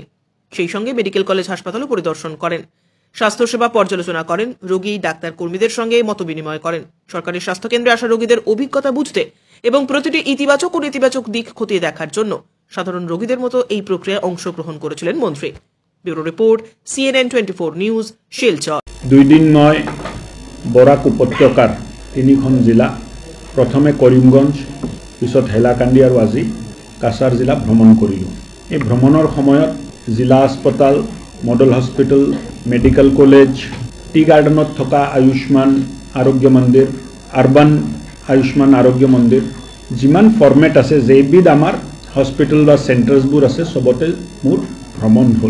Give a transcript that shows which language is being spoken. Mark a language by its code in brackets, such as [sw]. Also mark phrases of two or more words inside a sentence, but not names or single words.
[bn] সেই সঙ্গে [en] medical college [bn] হাসপাতালও পরিদর্শন করেন, স্বাস্থ্যসেবা পর্যালোচনা করেন, রোগী ডাক্তার কর্মীদের সঙ্গে মত বিনিময় করেন। সরকারি স্বাস্থ্যকেন্দ্রে আসা রোগীদের অভিজ্ঞতা বুঝতে এবং প্রতিটি ইতিবাচক ও নেতিবাচক দিক খতিয়ে দেখার জন্য সাধারণ রোগীদের মতো এই প্রক্রিয়ায় অংশগ্রহণ করেছিলেন মন্ত্রী। ব্যুরো রিপোর্ট, CNN 24 নিউজ, শিলচর। [as] 2 দিন নয় বরাক উপত্যকার 3খন জিলা, প্ৰথমে কৰিমগঞ্জ, পিছত হেলাকান্দি আৰু আজি কাছাৰ জিলা ভ্ৰমণ কৰিলোঁ। এই ভ্ৰমণৰ সময়ত জিলা হাস্পতাল, [en] model hospital, medical college, tea gardenত [as] থকা আয়ুষ্মান আৰোগ্য মন্দিৰ, আৰ্বান আয়ুষ্মান আৰোগ্য মন্দিৰ, যিমান ফৰ্মেট আছে, যেইবিধ আমাৰ হস্পিটেল বা চেণ্টাৰ্ছবোৰ আছে, চবতে মোৰ ভ্ৰমণ হ'ল।